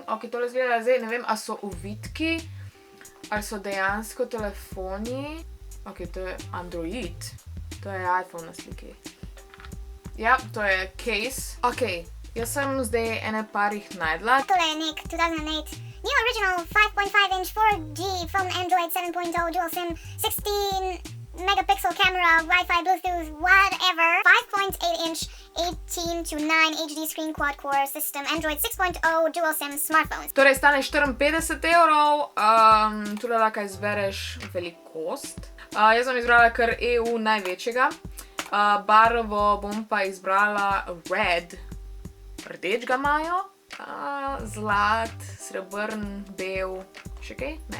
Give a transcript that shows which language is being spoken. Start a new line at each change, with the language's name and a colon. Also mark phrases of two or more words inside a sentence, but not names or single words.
Slovenian: Ok, tole zgleda zdaj, ne vem, a so uvitki, ali so dejansko telefoni. Ok, to je Android. To je iPhone na sliki. Ja, to je case. Ok, jaz sem zdaj par jih najdla. Tole je nek
English: 2008 New Original 5.5-inch 4G from Android 7.0 Dual SIM 16 megapixel camera, Wi-Fi, Bluetooth, whatever. 5.8-inch 18:9 HD screen quad-core system, Android 6.0 Dual SIM smartphones.
Slovenian: Torej, stane 54 evrov. Tule lahko izbereš velikost. Jaz sem izbrala kar EU največjega. Barvo bom pa izbrala red. Rdeč ga imajo. Zlat, srebrn, bel. Še kaj? Ne.